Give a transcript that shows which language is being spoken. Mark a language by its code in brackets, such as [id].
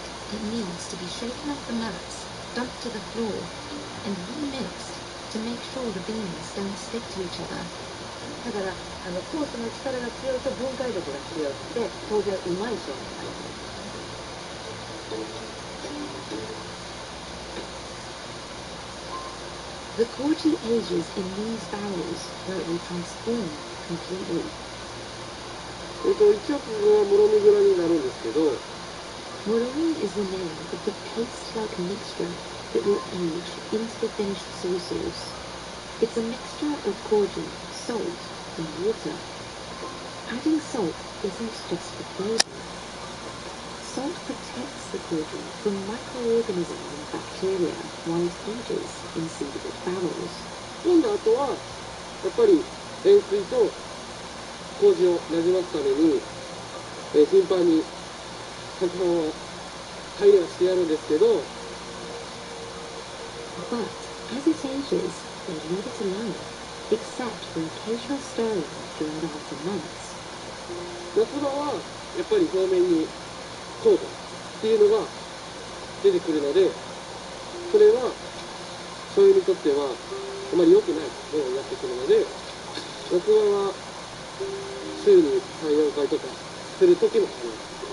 [en] It needs to be shaken off the mats, dumped to the floor, and remixed to make sure the beans don't stick to each other. [ja] だから酵素の力が強いと分解力が強くて当然うまいそうになる。 [en] The Koji ages in these barrels where it will transform completely. [ja] 一応ここがもろみ蔵になるんですけど、 [en] Moroi is the name of the paste-like mixture that will age into the finished soy sauce. It's a mixture of koji, salt, and water. Adding salt isn't just for flavor. Salt protects the koji from microorganisms and bacteria while it ages in seeded barrels. [ja] 飲んだ後はやっぱり塩水と麹をなじますために、頻繁に攪拌は入らしてやるんですけど、 [en] But as it ages, they leave it alone, except for occasional stirring during the hotter months. [ja] 夏場はやっぱり表面に糖度っていうのが出てくるので、それは醤油にとってはあまり良くないようになってくるので、夏場は週に3、4回とかする時もあります。